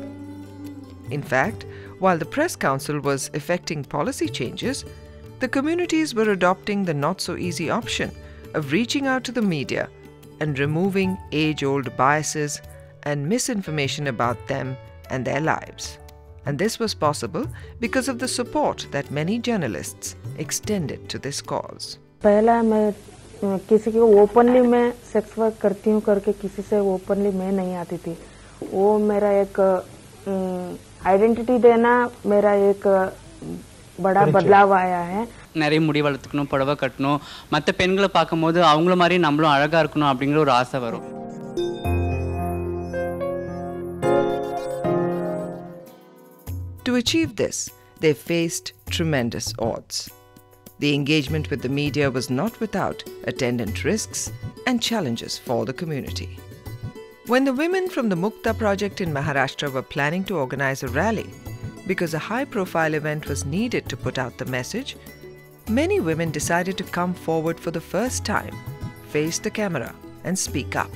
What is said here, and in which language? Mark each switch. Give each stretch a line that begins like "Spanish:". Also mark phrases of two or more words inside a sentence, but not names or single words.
English: In fact, while the Press Council was effecting policy changes, the communities were adopting the not-so-easy option of reaching out to the media and removing age-old biases and misinformation about them and their lives. And this was possible because of the support that many journalists extended to this cause.
Hindi: पहला मैं किसी को ओपनली मैं सेक्स वर्क करती हूँ करके किसी से ओपनली मैं नहीं आती थी. वो मेरा एक ஐடென்டிட்டி देना मेरा एक बड़ा बदलाव आया है.
Tamil: நிறைய முடி வளர்த்துக்கணும், புடவை கட்டணும், மற்ற பெண்களை பார்க்கும்போது அவங்கள மாதிரி நம்மளும் அழகா இருக்கணும் அப்படிங்கிற ஒரு ஆசை வரும்.
English: To achieve this, they faced tremendous odds. The engagement with the media was not without attendant risks and challenges for the community. When the women from the Mukta project in Maharashtra were planning to organize a rally, because a high-profile event was needed to put out the message, many women decided to come forward for the first time, face the camera, and speak up.